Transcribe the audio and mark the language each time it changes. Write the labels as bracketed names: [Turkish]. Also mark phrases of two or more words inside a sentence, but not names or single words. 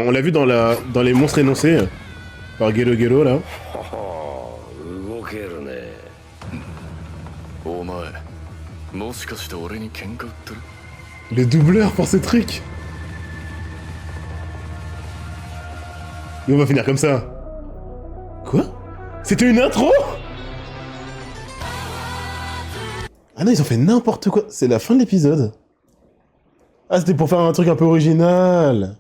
[French] On l'a vu dans les monstres énoncés par Gelo Gelo là. [Japanese] 動けるね。お前もしかして俺に喧嘩売ってる？ [French] Le doubleur pour ce truc. Et on va finir comme ça. Quoi? C'était une intro? Ah non, ils ont fait n'importe quoi. C'est la fin de l'épisode. Ah, c'était pour faire un truc un peu original.